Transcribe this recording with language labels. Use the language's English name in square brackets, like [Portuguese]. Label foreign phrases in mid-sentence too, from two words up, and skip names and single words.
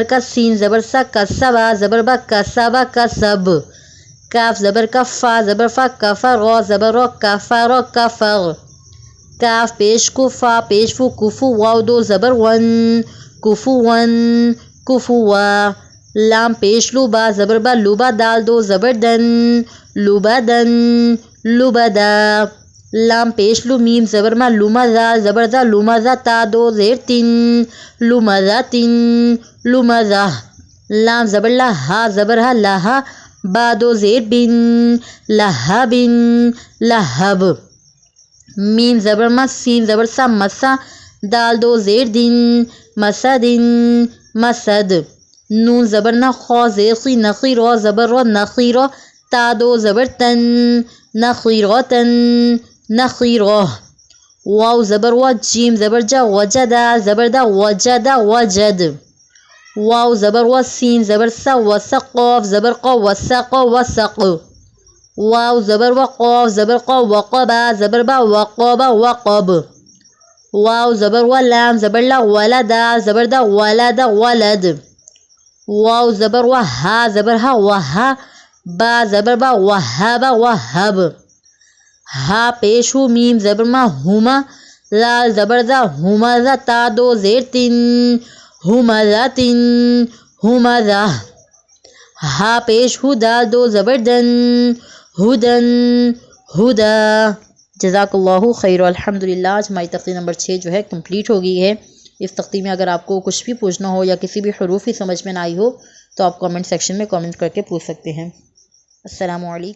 [Urdu] کا سین زبر سا کسبا زبر با کسبا کسب کاف زبر کا فا زبر فا کفر را زبر را کفر کفر کاف پیش کو فا پیش فو کفو واو دو زبر ون کفو ون کفوا لام پیش لو با زبر با لوبا دال دو زبر دن لوبا دن لوبدا لام پیش لو میم زبر ما لومزا زبر دا لومزا تا دو زیر تن لومزا تن لومزا لام زبر لا ہا زبر ہا لہا با دو زیر بن لہب لہب میم زبر ما سین زبر سا مسا دال دو زیر دن مسدن مسد نون زبر نا خا زیر خی نخی را زبر را نخی را تا دو زبر تن نخیراتن نخیرا واو زبر و جیم زبر جا وجدا زبر دا وجدا وجد واو زبر و سین زبر سا وسق قاف زبر قا وسق وسق واو زبر و قاف زبر قا وقبا زبر با وقبا وقب واو زبر و لام زبر لا ولدا زبر دا ولد ولد واو زبر و ها زبر ها وها با زبر با وهب وهب ہا پیش ہو میم زبر ما ہما لال زبر دا ہمزا تا دو زیر تن ہمزا تن ہمزا ہا پیش ہو دال دو زبر دن ہدن ہدا [Arabic] جزاک اللہ خیر۔ [Urdu] الحمدللہ آج ہماری تختی نمبر 6 جو ہے کمپلیٹ ہو گئی ہے۔ اس تختی میں اگر آپ کو کچھ بھی پوچھنا ہو یا کسی بھی حروف ہی سمجھ میں نہ آئی ہو تو آپ کامنٹ سیکشن میں کامنٹ کر کے پوچھ سکتے ہیں۔